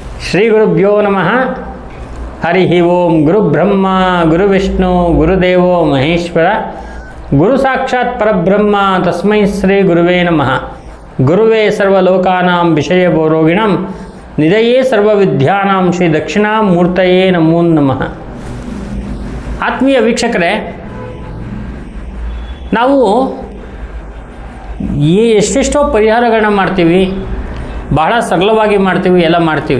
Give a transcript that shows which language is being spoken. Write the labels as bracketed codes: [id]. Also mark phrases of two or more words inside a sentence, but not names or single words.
[sa] ಶ್ರೀ ಗುರುಭ್ಯೋ ನಮಃ. ಹರಿ ಓಂ. ಗುರುಬ್ರಹ್ಮ ಗುರುವಿಷ್ಣು ಗುರುದೇವೋ ಮಹೇಶ್ವರ, ಗುರು ಸಾಕ್ಷಾತ್ ಪರಬ್ರಹ್ಮ ತಸ್ಮೈ ಶ್ರೀ ಗುರುವೇ ನಮಃ. ಗುರುವೇ ಸರ್ವಲೋಕಾನಾಂ ವಿಷಯಭೋರೋಗಿಣಂ ನಿಧಯೇ ಸರ್ವವಿದ್ಯಾನಾಂ ಶ್ರೀ ದಕ್ಷಿಣಾಮೂರ್ತಯೇ ನಮೋ ನಮಃ. [kn] ಆತ್ಮೀಯ ವೀಕ್ಷಕರೇ, ನಾವು ಎಷ್ಟೆಷ್ಟೋ ಪರಿಹಾರಗಳನ್ನ ಮಾಡ್ತೀವಿ, ಬಹಳ ಸರಳವಾಗಿ ಮಾಡ್ತೀವಿ, ಎಲ್ಲ ಮಾಡ್ತೀವಿ.